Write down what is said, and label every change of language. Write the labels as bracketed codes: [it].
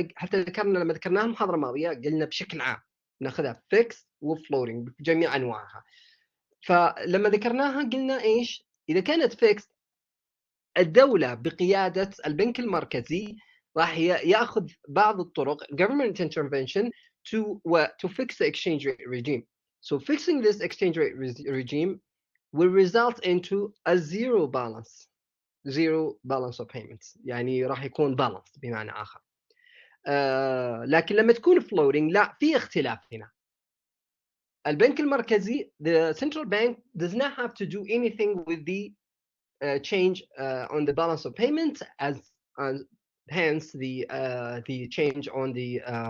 [ar] حتى ذكرنا لما ذكرناها المحاضرة الماضية قلنا بشكل عام ناخذها فيكست وفلورينج بجميع انواعها. فلما ذكرناها قلنا ايش؟ اذا كانت فيكس الدوله بقياده البنك المركزي راح ياخذ بعض الطرق [en] government intervention to fix the exchange rate regime. So fixing this exchange rate regime will result into a zero balance of payments. [ar] يعني راح يكون balance بمعنى اخر. لكن لما تكون floating لا في اختلاف هنا. البنك المركزي, [en] the central bank does not have to do anything with the change on the balance of payments, as hence the change on the